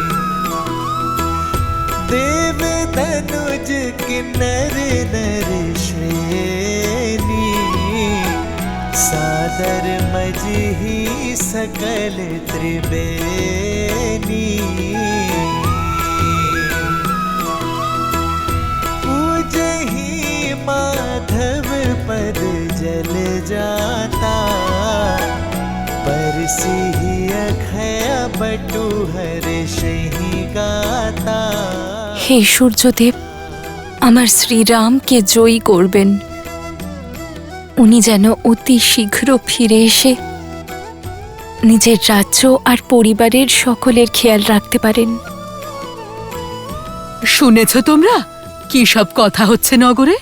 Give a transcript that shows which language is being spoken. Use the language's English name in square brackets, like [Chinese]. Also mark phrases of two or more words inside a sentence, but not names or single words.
[Awadhi] देव तनुज किन्नर नर श्रेणी सादर मजही सकल त्रिवेणी पूजही माधव पद जल जाता परसी अखय बटु हर्षहि गाता। [Bangla] হে সূর্যদেব, আমার শ্রীরামকে জয়ী করবেন। উনি যেন অতি শীঘ্র ফিরে এসে নিজের রাজ্য আর পরিবারের সকলের খেয়াল রাখতে পারেন। শুনেছ তোমরা কি সব কথা হচ্ছে নগরে?